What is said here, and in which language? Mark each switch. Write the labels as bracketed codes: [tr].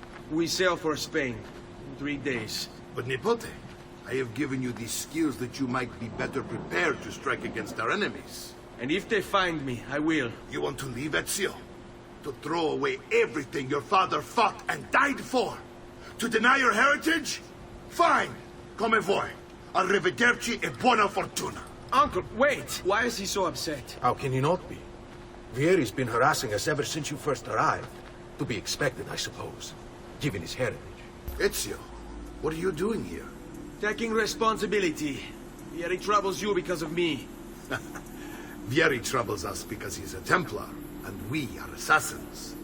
[en] We sail for Spain in 3 days. But Nipote, I have given you these skills that you might be better prepared to strike against our enemies. And if they find me, I will. You want to leave, Ezio? To throw away everything your father fought and died for? To deny your heritage? Fine. [it] Come vuoi. Arrivederci e buona fortuna. [en] Uncle, wait! Why is he so upset? How can he not be? Vieri's been harassing us ever since you first arrived. To be expected, I suppose, given his heritage. Ezio, what are you doing here? Taking responsibility. Vieri troubles you because of me. Vieri troubles us because he's a Templar, and we are assassins.